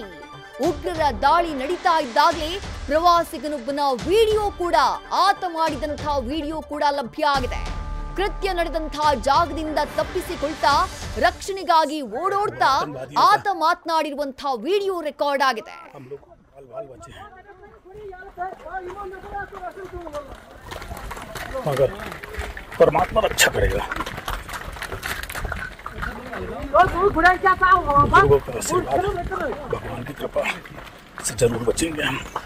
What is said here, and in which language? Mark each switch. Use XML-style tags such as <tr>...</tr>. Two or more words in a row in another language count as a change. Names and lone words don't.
<kn>ಉಗ್ರರ ದಾಳಿ ನಡೀತಾ ಇದ್ದಾಗಲೇ ಪ್ರವಾಸಿಗನೊಬ್ಬನ ವಿಡಿಯೋ ಕೂಡ, ಆತ ಮಾಡಿದಂತಹ ವಿಡಿಯೋ ಕೂಡ ಲಭ್ಯ ಆಗಿದೆ. ಕೃತ್ಯ ನಡೆದಂತಹ ಜಾಗದಿಂದ ತಪ್ಪಿಸಿಕೊಳ್ತಾ ರಕ್ಷಣೆಗಾಗಿ ಓಡೋಡ್ತಾ ಆತ ಮಾತನಾಡಿರುವಂತಹ ವಿಡಿಯೋ ರೆಕಾರ್ಡ್ ಆಗಿದೆ.</kn> <hi>मगर परमात्मा रक्षा करेगा। भगवान की कृपा से जरूर बचेंगे हम।</hi>